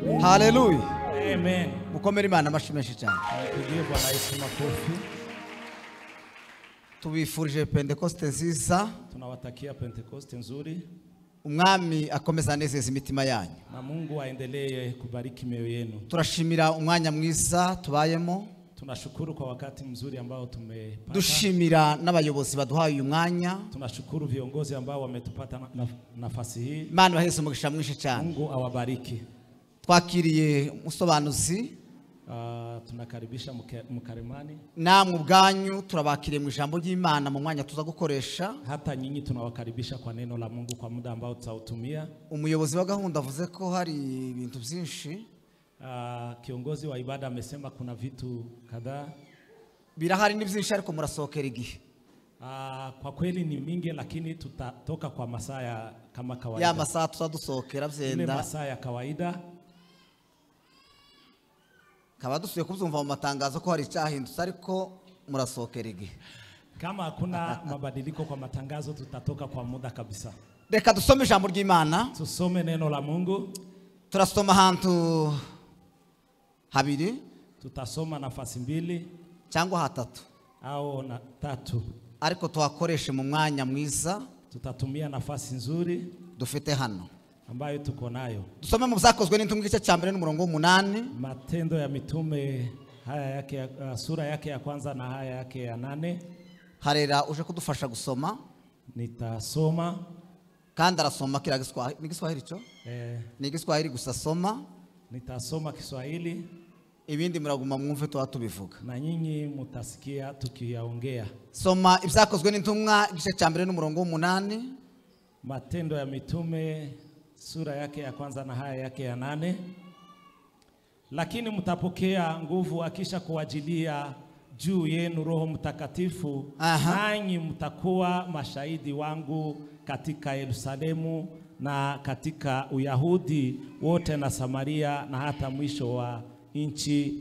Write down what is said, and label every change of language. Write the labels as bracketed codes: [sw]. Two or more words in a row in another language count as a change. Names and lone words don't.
[rw] Hallelujah. Amen. Mukomere Imana amashyi menshi cyane. Tugiye Bwana Yesu makofi. Tubifurije Pentecoste nziza. [sw] Tunawatakia Pentecoste nzuri. [rw] Umwami akomeza anezeza imitima yanyu. [sw] Na Mungu aendelee kubariki mioyo yenu. [rw] Turashimira umwanya mwiza tubayemo. [sw] Tunashukuru kwa wakati mzuri ambao tumepata. [rw] Dushimira n'abayobozi baduhaye uyu mwanya. [sw] Tunashukuru viongozi ambao wametupata nafasi hii. [rw] Imana baheze umugisha mwinshi cyane. [sw] Mungu awabariki. [rw] Twakiriye musobanuzi. [sw] Tunakaribisha Mukaremani. [rw] Namwe ubwanyu turabakiriye mu ijambo ry'Imana mu mwanya tuza gukoresha. [sw] Hata nyinyi tunawakaribisha kwa neno la Mungu kwa muda ambao tutautumia. [rw] Umuyobozi wa gahunda avuze ko hari ibintu byinshi. [sw] Kiongozi wa ibada amesema kuna vitu kadhaa. [rw] Birahari ni byinshi ariko murasokera igihe. [sw] Kwa kweli ni mingi lakini tutatoka kwa masaa kama kawaida. Ya masaa [rw] tutadusokera byenda. [sw] Ile masaa ya kawaida. [rw] Kaba dusuye kubyumva mu matangazo ko hari cyahindutse ariko murasokera igihe. [sw] Kama hakuna mabadiliko kwa matangazo tutatoka kwa muda kabisa. [rw] Reka dusome ijambo ry'Imana. [sw] Tusome neno la Mungu. [rw] Turasoma ahantu habiri. [sw] Tutasoma nafasi mbili [rw] cyangwa hatatu [sw] au na tatu. [rw] Ariko tuhakoreshe mu mwanya mwiza. [sw] Tutatumia nafasi nzuri [rw] dufite hano [sw] ambayo tuko nayo. [rw] Dusome mu byakozwe n'intumwa igice cya mbere n'umurongo w'8. [sw] Matendo ya mitume haya yake sura yake ya kwanza na haya yake ya 8. [rw] Harera uje kudufasha gusoma. [sw] Nitasoma [rw] kandi arasoma kira Giswahili. Ni Giswahili cyo? Ni Giswahili gusa soma. [sw] Nitasoma Kiswahili. [rw] Ibindi muraguma mwumve tubivuga. [sw] Na nyinyi mutasikia tukiyaongea. [rw] Soma ibyakozwe n'intumwa igice cya mbere n'umurongo w'8. [sw] Matendo ya mitume sura yake ya kwanza na haya yake ya 8. Lakini mtapokea nguvu akisha kuwajilia juu yenu Roho Mtakatifu, nanyi mtakuwa mashahidi wangu katika Yerusalemu na katika Uyahudi wote na Samaria na hata mwisho wa nchi.